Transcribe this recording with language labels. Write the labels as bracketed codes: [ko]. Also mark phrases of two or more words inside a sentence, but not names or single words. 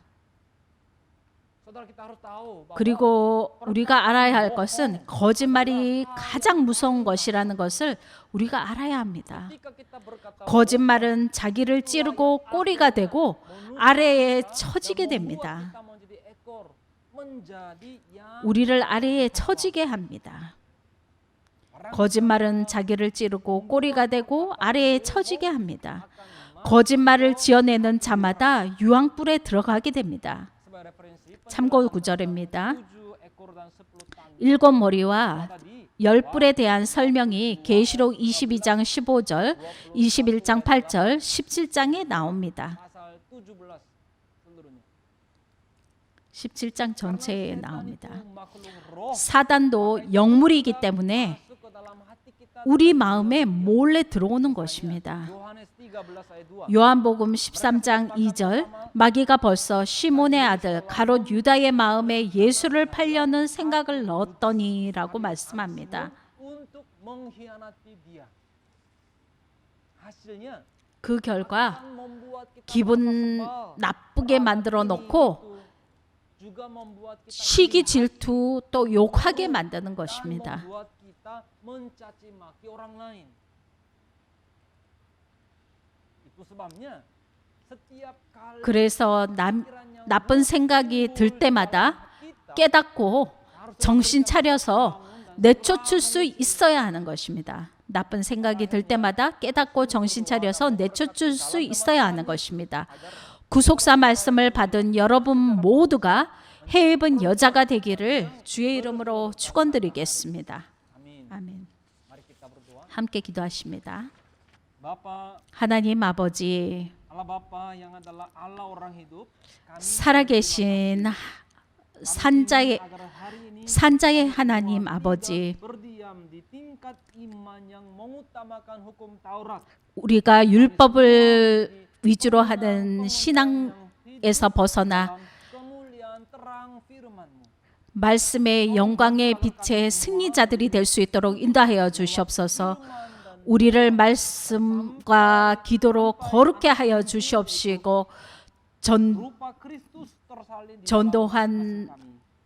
[id] Saudara kita harus tahu bahwa [ko] 그리고 우리가 알아야 할 것은 거짓말이 가장 무서운 것이라는 것을 우리가 알아야 합니다. [id] ketika kita berkata [ko] 거짓말은 자기를 찌르고 꼬리가 되고 아래에 처지게 됩니다. [id] kita menjadi ekor, menjadi yang [ko] 우리를 아래에 처지게 합니다. 거짓말은 자기를 찌르고 꼬리가 되고 아래에 처지게 합니다. 거짓말을 지어내는 자마다 유황불에 들어가게 됩니다. [id] sebagai referensi [ko] 참고 구절입니다. [id] 7 ekor dan 10 tanduk [ko] 7 머리와 [id] tadi [ko] 10뿔에 대한 설명이 계시록 22장 15절, 21장 8절, 17장에 나옵니다. [id] pasal 17 seluruhnya. [ko] 17장 전체에 나옵니다. [id] Itu makhluk roh [ko] 사단도 영물이기 때문에 [id] masuk ke dalam hati kita. [ko] 우리 마음에 몰래 들어오는 것입니다. [id] Yohanes 13 ayat 2. [ko] 요한복음 13장 2절 마귀가 벌써 시몬의 아들 가롯 유다의 마음에 예수를 팔려는 생각을 넣었더니라고 말씀합니다. [id] Untuk mengkhianati dia. Hasilnya [ko] 그 결과 [id] akan membuat kita [ko] 기분 [id] merasa sebal. [ko] 나쁘게 만들어 놓고 [id] juga membuat kita [ko] 시기 질투 또 욕하게 만드는 것입니다. [id] membuat kita mencaci maki orang lain. Itu sebabnya setiap kali [ko] 그래서 나쁜 생각이 들 때마다 깨닫고 정신 차려서 내쫓을 수 있어야 하는 것입니다. 나쁜 생각이 들 때마다 깨닫고 정신 차려서 내쫓을 수 있어야 하는 것입니다. 구속사 말씀을 받은 여러분 모두가 해 입은 여자가 되기를 주의 이름으로 축원드리겠습니다. [id] Amin. [ko] 아멘. [id] Mari kita berdoa. [ko] 함께 기도하십니다. [id] Bapa, [ko] 하나님 아버지, [id] Allah Bapa yang adalah Allah orang hidup, kami [ko] 살아계신 산자의 [id] agar hari ini [ko] 산자의 하나님 아버지, [id] berdiam di tingkat iman yang mengutamakan hukum Taurat. [ko] 우리가 율법을 위주로 하는 신앙에서 벗어나 [id] Dalam kemuliaan terang firman-Mu. [ko] 말씀의 영광의 빛의 승리자들이 될 수 있도록 인도하여 주시옵소서. 우리를 말씀과 기도로 거룩게 하여 주시옵시고 [id] Rupa Kristus tersalin di [ko] 전도한 [id] kami.